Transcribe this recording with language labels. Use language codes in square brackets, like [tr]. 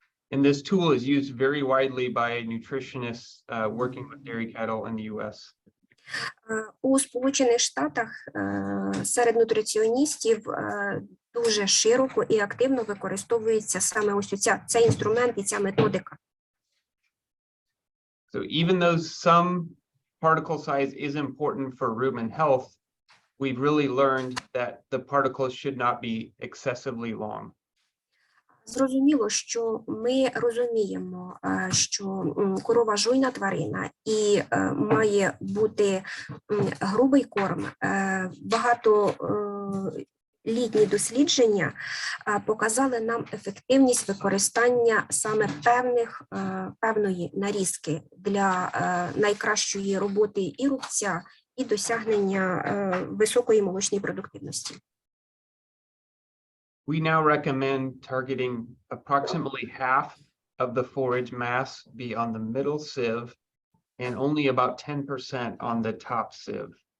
[en] And this tool is used very widely by nutritionists working with dairy cattle in the US. [uk] У Сполучених Штатах серед нутриціоністів дуже широко і активно використовується саме ось цей інструмент і ця методика. [en] So even though some particle size is important for rumen health, we've really learned that the particles should not be excessively long. [uk] Зрозуміло, що ми розуміємо, що корова жуйна тварина і має бути грубий корм. Багатолітні дослідження показали нам ефективність використання саме певної нарізки для найкращої роботи і рубця, і досягнення високої молочної продуктивності. [en] We now recommend targeting approximately half of the forage mass be on the middle sieve and only about 10% on the top sieve.